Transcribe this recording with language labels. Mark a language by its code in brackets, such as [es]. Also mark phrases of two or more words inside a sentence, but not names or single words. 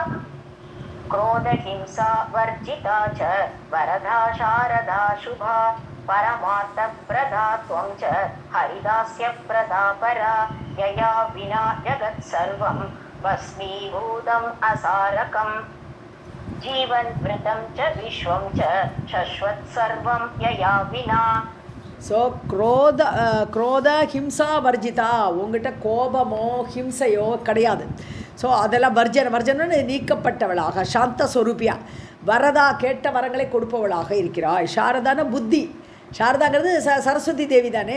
[sa] क्रोधहिंसा वर्जिता च वरदा शारदा शुभा परमार्थप्रदा त्वं च हरिदास्यप्रदा परा यया विना जगत्सर्वं भस्मीभूतम् असारकम् जीवन्मृतं च विश्वं च शश्वत् सर्वं यया विना [ta] ஸோ [sa] क्रोध हिंसा वर्जिता, [ta] உங்ககிட்ட கோபமோ ஹிம்சையோ கிடையாது. ஸோ அதெல்லாம் வர்ஜனன்னு நீக்கப்பட்டவளாக சாந்த ஸ்வரூபியா வரதா கேட்ட வரங்களை கொடுப்பவளாக இருக்கிறாய். சாரதான புத்தி, சாரதாங்கிறது சரஸ்வதி தேவி தானே.